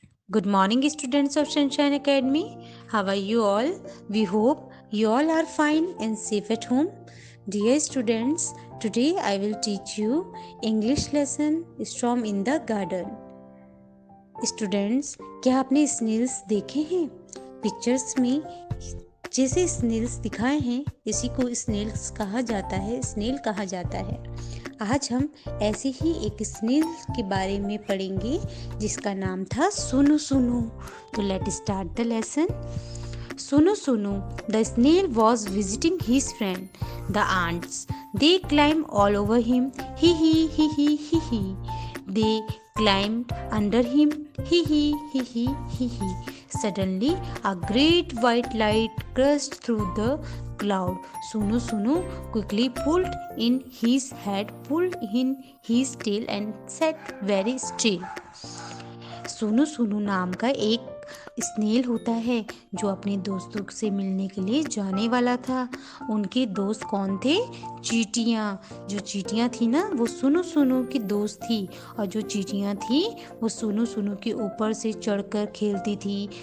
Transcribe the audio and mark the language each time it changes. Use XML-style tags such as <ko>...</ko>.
<en>Good morning, students of Sunshine Academy. How are you all? We hope you all are fine and safe at home. Dear students, today I will teach you English lesson Storm in the Garden.</en> <hi>Students, क्या आपने Snell's देखे हैं? Pictures में जैसे Snell's दिखाए हैं इसी को स्नेल्स कहा जाता है, स्नेल कहा जाता है। आज हम ऐसे ही एक स्नेल के बारे में पढ़ेंगे जिसका नाम था सुनु सुनु।</hi> <en>तो let start the lesson. Sunu Sunu, the snail was visiting his friend, the ants. They climbed all over him. Hee hee hee hee hee hee. They climbed under him. Hee hee hee hee hee hee. Suddenly, a great white light crashed through the cloud. Sunu Sunu quickly pulled in his head, pulled in his tail, and sat very still.</en> <hi>Sonu Sonu नाम का एक snail होता है जो अपने दोस्तों से मिलने के लिए जाने वाला था। उनके दोस्त कौन थे? चींटियाँ। जो चींटियाँ थी ना वो सोनू सोनू की दोस्त थी, और जो चींटियाँ थी वो सोनू सोनू के ऊपर से चढ़कर खेलती थी।</hi>